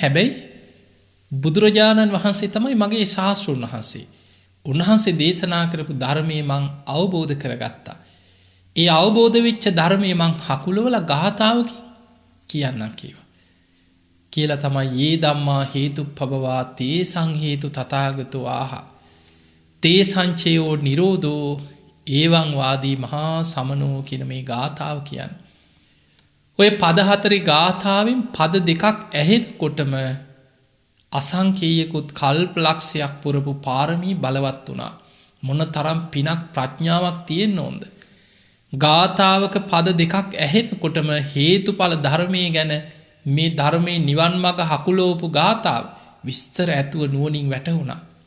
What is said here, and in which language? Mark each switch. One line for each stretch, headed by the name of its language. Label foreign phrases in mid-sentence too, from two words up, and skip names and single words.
Sinhala: හැබැයි බුදුරජාණන් වහන්සේ තමයි මගේ ශාස්ත්‍රඥ වහන්සේ. උන්වහන්සේ දේශනා කරපු ධර්මයේ මං අවබෝධ කරගත්තා. ඒ අවබෝධ වෙච්ච ධර්මයේ මං හකුලවලා ගාථාවකින් කියන්නම් කිව්වා. කියලා තමයි
Pali: යේ ධම්මා හේතුප්පබවා තේ සංහේතු තථාගතෝ ආහ. තේ සංචයෝ නිරෝධෝ ඒවං වාදී මහා සමනෝ
Sinhala: කියන මේ ගාථාව කියන්නේ. ඔය පද හතරේ ගාථාවෙන් පද දෙකක් ඇහෙනකොටම අසංකේයකුත් කල්ප ලක්ෂයක් පුරපු පාරමී බලවත් වුණා. මොන තරම් පිනක් ප්‍රඥාවක් තියෙන්න ඕනද? ගාථාවක පද දෙකක් ඇහෙනකොටම හේතුඵල ධර්මයේ ගැන මේ ධර්මයේ නිවන් මඟ හකුලෝපු ගාථාව විස්තර ඇතුව නුවණින් වැටහුණා.